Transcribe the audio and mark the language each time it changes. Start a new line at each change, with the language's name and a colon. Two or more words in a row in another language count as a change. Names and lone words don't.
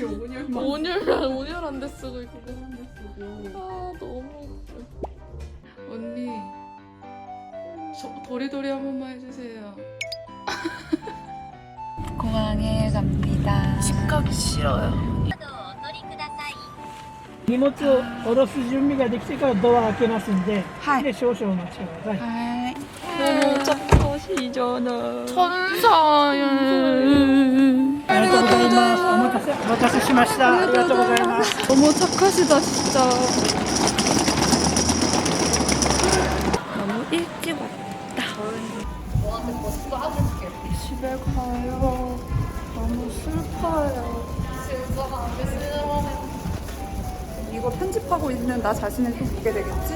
Korean: 지금 5년만 5년 안 됐어 이거 쓰고. 아 너무 웃겨 언니 저 도리도리 한 번만 해주세요 공항에 갑니다. 집 가기 싫어요
Japanese: 荷物を下ろす準備ができてからドア開けますんで、はいで少々お待ちください。
Korean: 하이. 너무 착하시잖아. 천사야
Japanese: ありがとうございます。お待たせしました。ありがとうございます。
Korean: 너무 착하시다 진짜. 너무 일찍 왔다. 너한테 뭐 쏴줄게 집에 가요. 너무 슬퍼요. 이거 편집하고 있는 나 자신을 또 보게 되겠지?